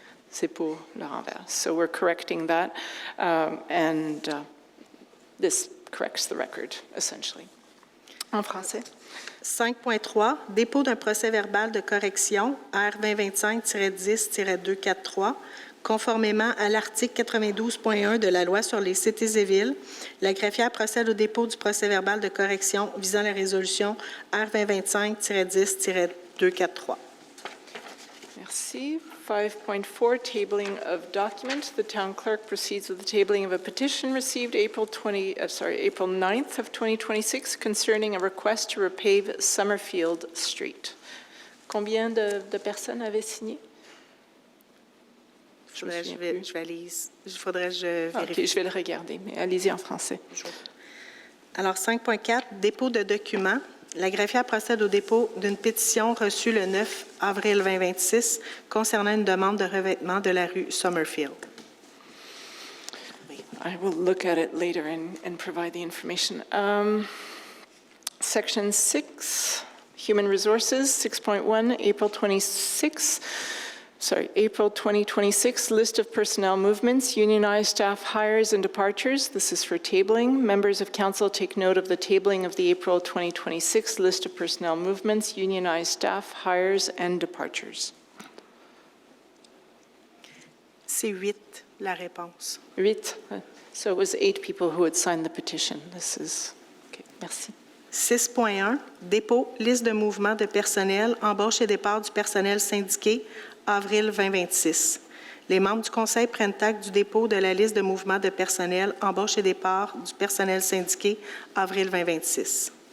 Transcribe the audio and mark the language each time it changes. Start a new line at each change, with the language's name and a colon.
French: C'est pour le renvers.
English: So we're correcting that, and this corrects the record, essentially.
French: En français. 5.3, dépôt d'un procès-verbal de correction, R 2025-10-243, conformément à l'article 92.1 de la Loi sur les cités et villes. La greffière procède au dépôt du procès-verbal de correction visant la résolution R 2025-10-243.
English: Merci. 5.4, tabling of documents. The Town Clerk proceeds with the tabling of a petition received April 9th of 2026 concerning a request to repave Summerfield Street.
French: Combien de personnes avaient signé? Il faudrait que je vérifie. OK, je vais le regarder, mais allez-y en français. Alors, 5.4, dépôt de documents. La greffière procède au dépôt d'une pétition reçue le 9 avril 2026 concernant une demande de revêtement de la rue Summerfield.
English: I will look at it later and provide the information. Section 6, Human Resources, 6.1, April 26, April 2026, list of personnel movements, unionized staff hires and departures. This is for tabling. Members of council take note of the tabling of the April 2026 list of personnel movements, unionized staff hires and departures.
French: C'est 8, la réponse. 8.
English: So it was 8 people who had signed the petition. This is, okay, merci.
French: 6.1, dépôt, liste de mouvement de personnel, embauche et départ du personnel syndiqué, avril 2026. Les membres du Conseil prennent acte du dépôt de la liste de mouvement de personnel, embauche et départ du personnel syndiqué, avril 2026.